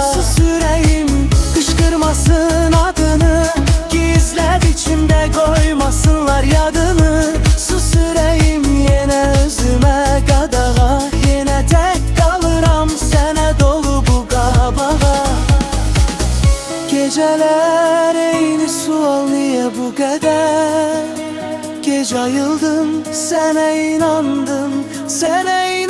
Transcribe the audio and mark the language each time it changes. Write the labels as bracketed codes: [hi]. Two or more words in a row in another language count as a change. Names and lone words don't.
[az] Sus ürəyim, qışqırmasın adını, gizləd içimdə koymasınlar yadını. Sus ürəyim, yenə özümə qadağa, yenə tək kalıram sənə dolu bu qabağa. [tr] Geceler eyni sual, niye bu kadar? [az] Gece ayıldım, sana inandım, sana